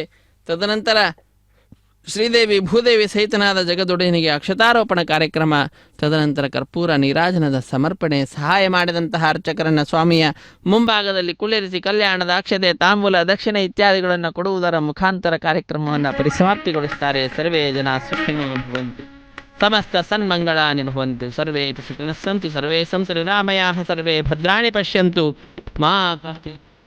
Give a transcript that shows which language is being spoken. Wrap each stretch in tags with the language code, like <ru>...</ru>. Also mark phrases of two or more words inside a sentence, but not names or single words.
<kn>ತದನಂತರ ಶ್ರೀದೇವಿ ಭೂದೇವಿ ಸಹಿತನಾದ ಜಗದೊಡೆಯನಿಗೆ ಅಕ್ಷತಾರೋಪಣ ಕಾರ್ಯಕ್ರಮ, ತದನಂತರ ಕರ್ಪೂರ ನೀರಾಜನದ ಸಮರ್ಪಣೆ, ಸಹಾಯ ಮಾಡಿದಂತಹ ಅರ್ಚಕರನ್ನು ಸ್ವಾಮಿಯ ಮುಂಭಾಗದಲ್ಲಿ ಕುಳ್ಳಿರಿಸಿ ಕಲ್ಯಾಣದ ಅಕ್ಷತೆ, ತಾಂಬೂಲ, ದಕ್ಷಿಣೆ ಇತ್ಯಾದಿಗಳನ್ನು ಕೊಡುವುದರ ಮುಖಾಂತರ ಕಾರ್ಯಕ್ರಮವನ್ನು ಪರಿಸಮಾಪ್ತಿಗೊಳಿಸ್ತಾರೆ.</kn> <sa>ಸರ್ವೇ ಜನ ಸುಖಿನೋ ಭವಂತು, ಸಮಸ್ತ ಸನ್ಮಂಗಳಾನಿ ಭವಂತು, ಸರ್ವೇ ಸುಖಿನಃ ಸಂತು, ಸರ್ವೇ ಸಂತೃಪ್ತರಾಮಯಾಃ, ಸರ್ವೇ ಭದ್ರಾಣಿ ಪಶ್ಯಂತು ಮಾ</sa>